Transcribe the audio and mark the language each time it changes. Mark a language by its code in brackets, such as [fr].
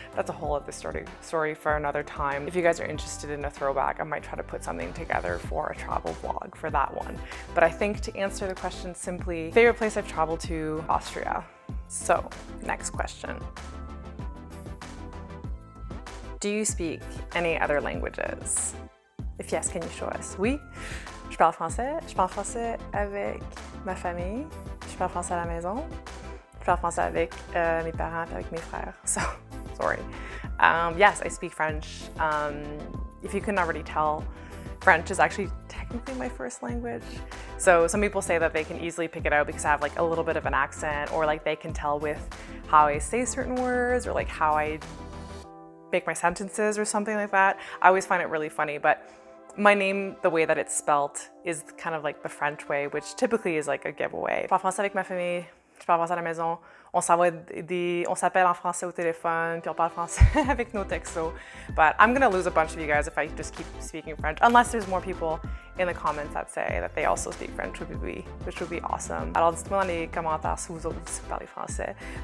[en] That's a whole other story for another time. If you guys are interested in a throwback, I might try to put something together for a travel vlog for that one. But I think to answer the question simply, favorite place I've traveled to, Austria. So next question. Do you speak any other languages? If yes, can you show us? [fr] Oui, je parle français. Je parle français avec ma famille. Je parle français à la maison. Je parle français avec mes parents et avec mes frères. [en] So, sorry. Yes, I speak French. If you couldn't already tell, French is actually technically my first language. So some people say that they can easily pick it out because I have like a little bit of an accent, or like they can tell with how I say certain words, or like how I make my sentences or something like that. I always find it really funny, but my name, the way that it's spelt, is kind of like the French way, which typically is like a giveaway. [fr] Je parle français avec ma famille, je parle français à la maison, on s'appelle en français au téléphone, puis on parle français avec nos textos. [en] But I'm gonna lose a bunch of you guys if I just keep speaking French, unless there's more people in the comments that say that they also speak French, which would be awesome. [fr] Alors dites-moi dans les commentaires si vous aussi parlez français.